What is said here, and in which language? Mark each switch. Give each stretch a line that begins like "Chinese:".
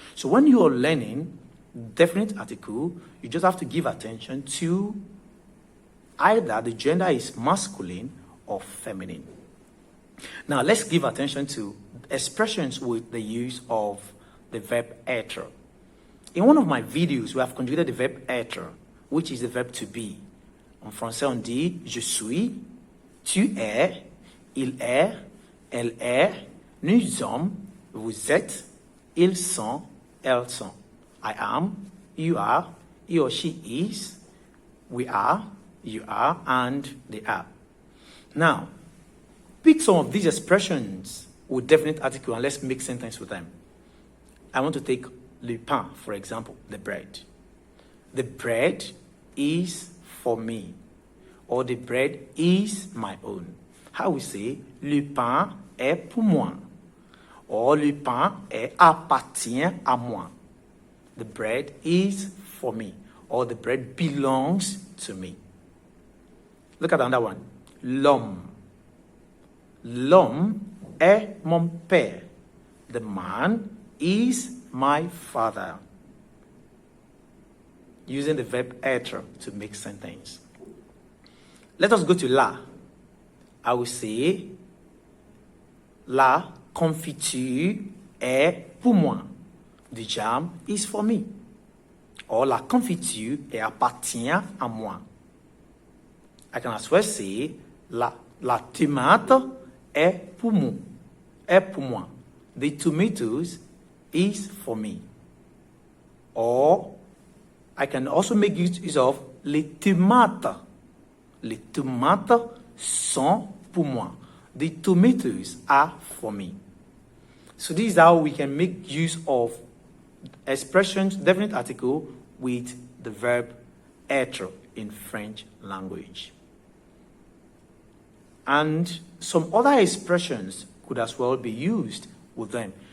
English: So when you are learning definite article, you just have to give attention to either the gender is masculine or feminine. Now let's give attention to expressions with the use of the verb être. In one of my videos, we have conjugated the verb être, which is the verb to be.
French: En français, on dit je suis, tu es, il est, elle est, nous sommes, vous êtes, ils sont, elles sont.
English: I am, you are, he or she is, we are, you are, and they are. Now, pick some of these expressions with definite article and let's make sentence with them. I want to take le pain, for example, the bread. The bread is for me, or the bread is my own. How we say,
French: le pain est pour moi, or le pain appartient à moi.
English: The bread is for me, or the bread belongs to me.
French: Look at another one. L'homme. L'homme est mon père.
English: The man is my father. Using the verb être to make sentence. Let us go to la. I will say,
French: la confiture est pour moi.
English: The jam is for me. Or
French: la confiture appartient à moi.
English: I can as well say,
French: la tomate est pour moi. Est pour moi.
English: The tomatoes is for me. Or I can also make use of les tomates.
French: Les tomates sont pour moi.
English: The tomatoes are for me. So this is how we can make use of expressions, definite article, with the verb être in French language. And some other expressions could as well be used with them.